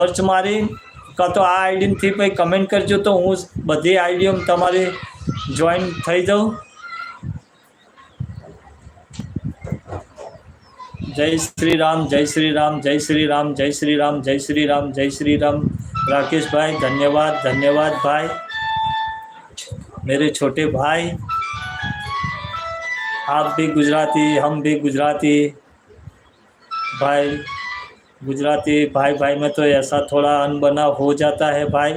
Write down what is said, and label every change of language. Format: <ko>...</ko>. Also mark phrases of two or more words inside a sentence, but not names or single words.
<gu>સર્ચ મારી કાં તો આ આઈડીથી પછી કમેન્ટ કરજો તો હું બધી આઈડીઓ તમારી જોઈન થઈ જાઉં.</gu> <hi>जय श्री राम, जय श्री राम, जय श्री राम, जय श्री राम, जय श्री राम, जय श्री राम. राकेश भाई धन्यवाद, धन्यवाद भाई, मेरे छोटे भाई. आप भी गुजराती, हम भी गुजराती भाई. गुजराती भाई भाई में तो ऐसा थोड़ा अनबनाव हो जाता है भाई.</hi>